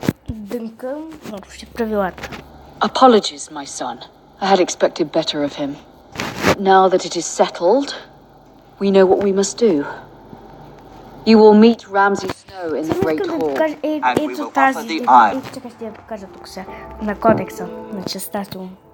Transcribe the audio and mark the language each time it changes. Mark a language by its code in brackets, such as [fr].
[bg] Дънкън наруши правилата. [en] Apologies, my son. I had expected better of him. But now that it is settled, we know what we must do. You will meet Ramsay Snow in the Great Hall. And we will offer the iron. [bg] Чакай, ще я покажа тук сега. На кодекса, на частта му.